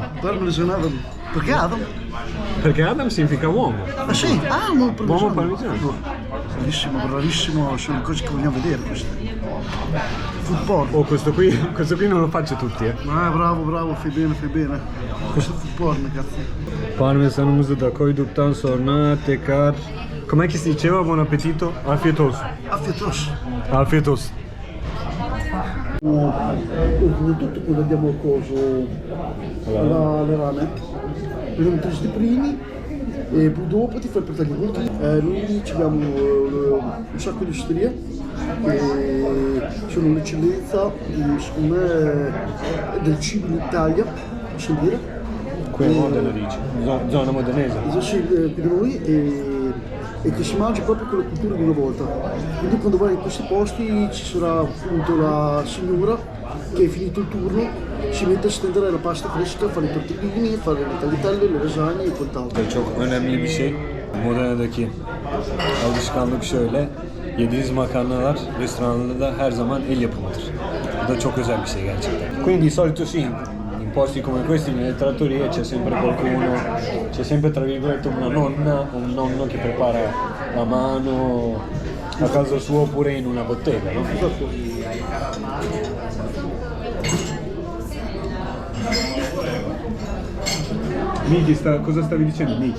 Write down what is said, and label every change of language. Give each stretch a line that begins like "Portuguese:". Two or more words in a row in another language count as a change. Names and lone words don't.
Turkish: Parmesan Adam.
Italian: Perché Adam? Perché Adam significa uomo. Ah sì, uomo parmigiano. Uomo parmigiano. Bellissimo, bravissimo, sono cose che vogliamo vedere queste.
English: Food porn.
Italian: Oh, questo qui non lo faccio tutti, eh. Bravo, fai bene. Questo è
English: food porn,
Italian: cazzo.
Turkish: Parmesanımızı da koyduktan sonra tekrar...
Italian: Com'è che si diceva? Buon appetito?
Turkish: Afiyet olsun. Afiyet olsun. Afiyet olsun.
Italian: Tutto quello abbiamo coso le rane. Abbiamo 3 di primi e poi dopo ti fai portare gli ultimi. Noi abbiamo un sacco di osterie e sono un'eccellenza secondo me del cibo in Italia, posso dire. Qui a Modena dici? Zona modenese. Sì, qui da noi e che si mangia proprio con la cultura di una volta. Quindi quando vai in questi posti ci sarà appunto la signora che è finito il turno, si mette a stendere la pasta fresca, fare i tortellini, fare le tagliatelle, le lasagne e quant'altro.
Turkish: Çok önemli bir şey. Modena'daki alışkanlık şöyle. Yediğiniz makarnalar restoranlarda da her zaman el yapımıdır. Bu da çok özel bir şey gerçekten.
Italian: Quindi di solito sì, in posti come questi nelle trattorie c'è sempre qualcuno, c'è sempre tra virgolette una nonna o un nonno che prepara a mano a casa sua oppure in una bottega, no? Miki, cosa stavi dicendo, Miki?